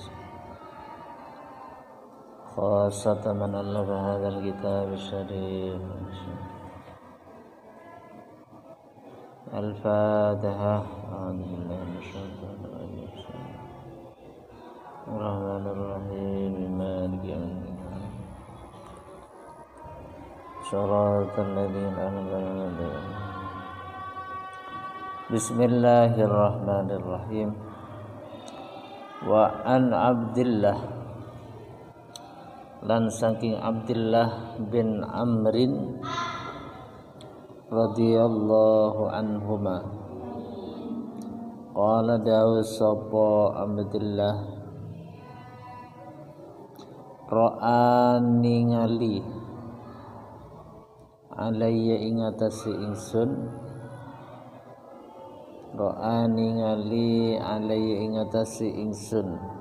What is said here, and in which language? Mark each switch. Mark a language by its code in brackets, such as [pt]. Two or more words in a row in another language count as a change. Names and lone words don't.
[ar] خاصة من ألف هذا الكتاب الشريف الفاتحة أعوذ بالله من الشيطان الرجيم الرحمن الرحيم مالك يوم الدين صراط الذين أنعمت عليهم بسم الله الرحمن الرحيم وعن Abdillah [jv] lan saking [ar] Abdillah bin Amrin رضي الله عنهما قال [jv] dawu sapa Abdillah ra'a ningali alayya ing atase ingsun ra'a ningali alayya ing atase ingsun